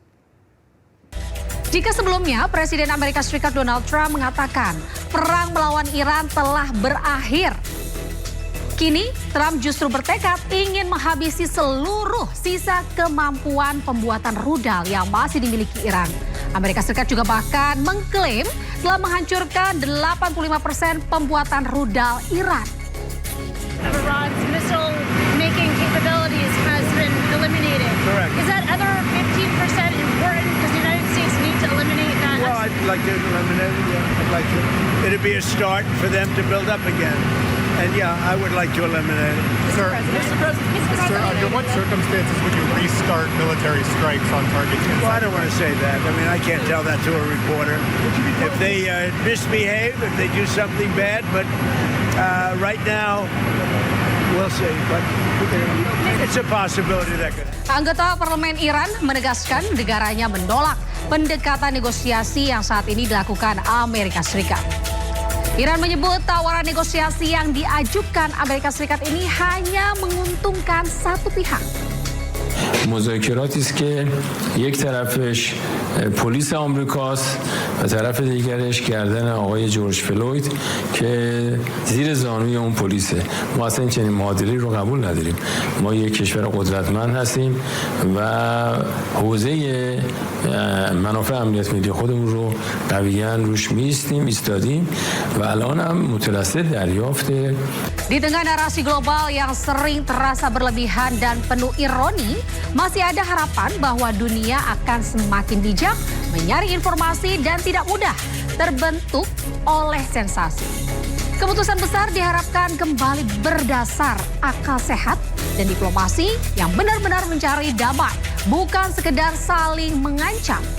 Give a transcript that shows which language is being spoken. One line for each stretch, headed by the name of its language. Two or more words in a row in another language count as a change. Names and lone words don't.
Indonesian: Jika sebelumnya Presiden Amerika Serikat Donald Trump mengatakan perang melawan Iran telah berakhir, kini Trump justru bertekad ingin menghabisi seluruh sisa kemampuan pembuatan rudal yang masih dimiliki Iran. Amerika Serikat juga bahkan mengklaim telah menghancurkan 85% pembuatan rudal Iran.
English: Iran's missile making capabilities has been eliminated. Correct. Is that other 15% important? Does the United States need to eliminate that? Well, I'd like to eliminate it. Yeah, I'd like to. It'd be a start for them to build up again. And yeah, I would like to eliminate it. Sir, under what circumstances would you restart military strikes on targets? Well, I don't want to say that. I mean, I can't tell that to a reporter. If they misbehave, if they do something bad, but right now, we'll see. But it's a possibility that could.
Indonesian: Anggota Parlemen Iran menegaskan negaranya menolak pendekatan negosiasi yang saat ini dilakukan Amerika Serikat. Iran menyebut tawaran negosiasi yang diajukan Amerika Serikat ini hanya menguntungkan satu pihak.
Persian: مذاکراتی است که یک طرفش پلیس آمریکاست و طرف دیگرش گردن آقای جورج فلوید که زیر زانوی اون پلیسه. ما اصلا چنین معادلی رو قبول نداریم. ما یک کشور قدرتمند هستیم و حوزه منافع امنیت ملی خودمون رو قویاً روش ایستادیم و الان هم مترصد دریافت.
Indonesian: Di tengah narasi global yang sering terasa berlebihan dan penuh ironi, masih ada harapan bahwa dunia akan semakin bijak, menyaring informasi dan tidak mudah terbentuk oleh sensasi. Keputusan besar diharapkan kembali berdasar akal sehat dan diplomasi yang benar-benar mencari damai, bukan sekedar saling mengancam.